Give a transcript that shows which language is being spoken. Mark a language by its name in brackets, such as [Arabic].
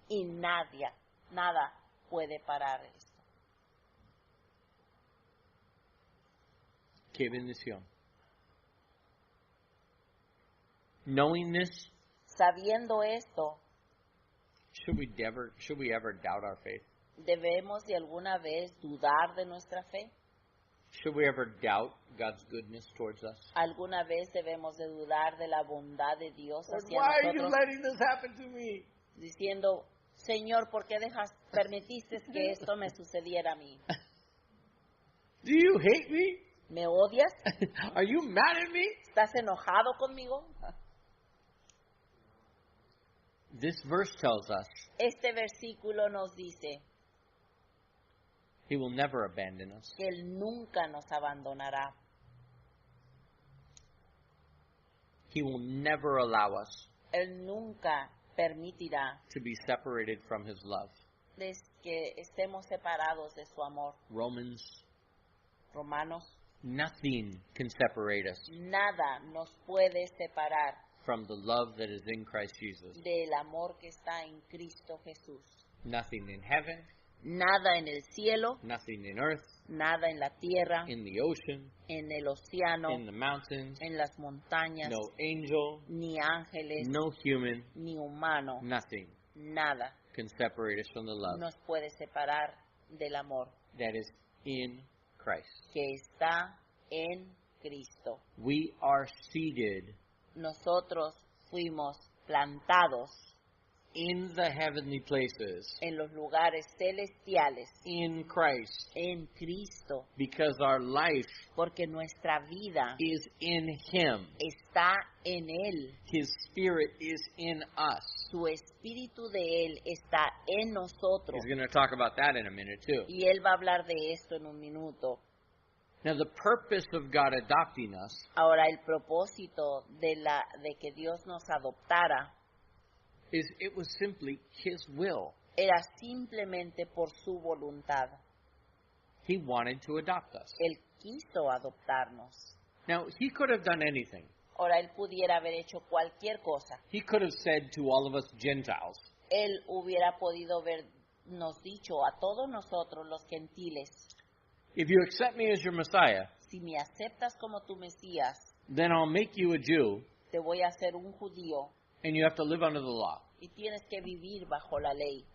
[Spanish] Y nada puede parar esto. Qué bendición. [English] Knowing this, [Spanish] Sabiendo esto, [English] should we ever doubt our faith? [Spanish] ¿debemos de alguna vez dudar de nuestra fe? [English] Should we ever doubt God's goodness towards us? [Spanish] ¿Alguna vez debemos de dudar de la bondad de Dios [English] Lord, [Spanish] hacia [English] why are you [Spanish] nosotros? [English] letting this happen to me? [Spanish] Diciendo, Señor, ¿por qué permitiste que esto me sucediera a mí? [English] Do you hate me? [Spanish] ¿Me odias? [English] Are you mad at me? [Spanish] ¿Estás enojado conmigo? [English] This verse tells us [Spanish] Este versículo nos dice [English] he will never abandon us. [Spanish] que Él nunca nos abandonará. [English] He will never allow us [Spanish] Él nunca permitirá [English] to be separated from his love. [Spanish] que estemos separados de su amor. [English] Romans, [Spanish] Romanos, [English] nothing can separate us [Spanish] nada nos puede separar [English] from the love that is in Christ Jesus. [Spanish] del amor que está en Cristo Jesús. [English] Nothing in heaven, [Spanish] Nada en el cielo, [English] nothing in earth, [Spanish] nada en la tierra, [English] in the ocean, [Spanish] en el océano, [English] in the mountains, [Spanish] en las montañas, [English] no angel, [Spanish] ni ángeles, [English] no human, [Spanish] ni humano, [English] nothing [Spanish] nada [English] can separate us from the love [Spanish] nos puede separar del amor [English] that is in Christ. [Spanish] que está en Cristo. [English] We are seated [Spanish] Nosotros fuimos plantados [English] in the heavenly places [Spanish] en los lugares celestiales [English] in Christ [Spanish] en Cristo, [English] because our life [Spanish] porque nuestra vida [English] is in Him. [Spanish] está en Él. [English] His Spirit is in us. [Spanish] Su espíritu de Él está en nosotros. [English] He's going to talk about that in a minute too. [Spanish] Y Él va a hablar de esto en un minuto. [English] Now, the purpose of God adopting us [Spanish] Ahora, el propósito de que Dios nos adoptara [English] is it was simply His will. [Spanish] era simplemente por su voluntad. [English] He wanted to adopt us. [Spanish] Él quiso adoptarnos. [English] Now, He could have done anything. [Spanish] Ahora, Él pudiera haber hecho cualquier cosa. [English] He could have said to all of us Gentiles, [Spanish] Él hubiera podido habernos dicho a todos nosotros los gentiles, [English] if you accept me as your Messiah, [Spanish] si me aceptas como tu Mesías, [English] then I'll make you a Jew [Spanish] te voy a hacer un judío [English] and you have to live under the law. [Spanish] Y tienes que vivir bajo la ley.